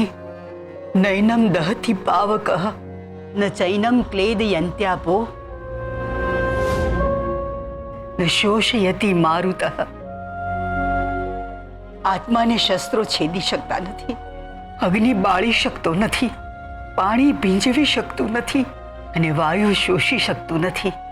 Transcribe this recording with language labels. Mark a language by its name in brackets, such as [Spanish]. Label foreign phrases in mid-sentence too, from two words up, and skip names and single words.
[Sanskrit] नैनम दहति पावकः न चैनम क्लेदयन्त्यापो न शोषयति मारुतः. [Gujarati] આત્માને શસ્ત્રો છેદી શકતા નથી, અગ્નિ બાળી શકતો નથી, પાણી ભીંજવી શકતું નથી અને વાયુ શોષી શકતું નથી.